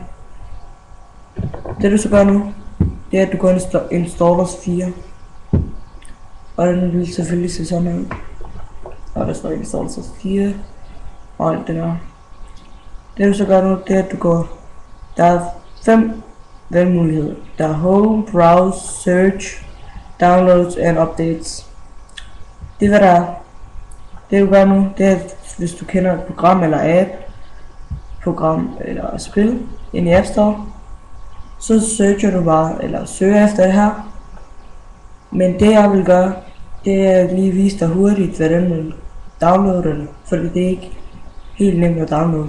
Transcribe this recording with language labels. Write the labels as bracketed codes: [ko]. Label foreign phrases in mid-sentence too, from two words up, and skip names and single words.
[da] Det du så gør nu, det er at du går ind i Installers 4. Og den vil selvfølgelig se sådan ud. Og der står Installers 4. Og alt det der. Det du så gør nu, det er at du går. Der er 5 valgmuligheder. Der er [en] home, browse, search, downloads and updates. [da] Det er hvad der er. Det du gør nu, det er at hvis du kender et program eller app, program eller spil ind i App Store, så searcher du bare, eller søger efter det her. Men det jeg vil gøre, det er at lige vise dig hurtigt, hvordan man downloader det, fordi det er ikke helt nemt at downloade.